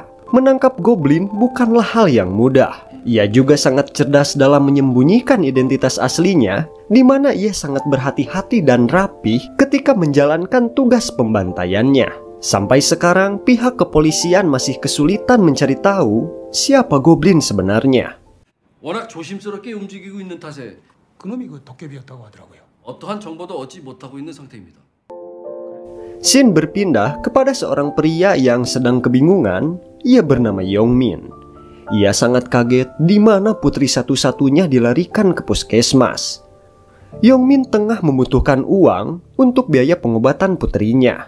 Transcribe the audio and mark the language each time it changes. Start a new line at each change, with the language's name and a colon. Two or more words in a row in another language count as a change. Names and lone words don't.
Indonesian: Menangkap Goblin bukanlah hal yang mudah. Ia juga sangat cerdas dalam menyembunyikan identitas aslinya, di mana ia sangat berhati-hati dan rapih ketika menjalankan tugas pembantaiannya. Sampai sekarang, pihak kepolisian masih kesulitan mencari tahu siapa Goblin sebenarnya.
Korean: 워낙 조심스럽게 움직이고 있는 탓에 그놈이 그 도깨비였다고 하더라고요. 어떠한 정보도 얻지 못하고 있는 상태입니다.
Indonesian: Scene berpindah kepada seorang pria yang sedang kebingungan. Ia bernama Yongmin. Ia sangat kaget di mana putri satu-satunya dilarikan ke puskesmas. Yongmin tengah membutuhkan uang untuk biaya pengobatan putrinya.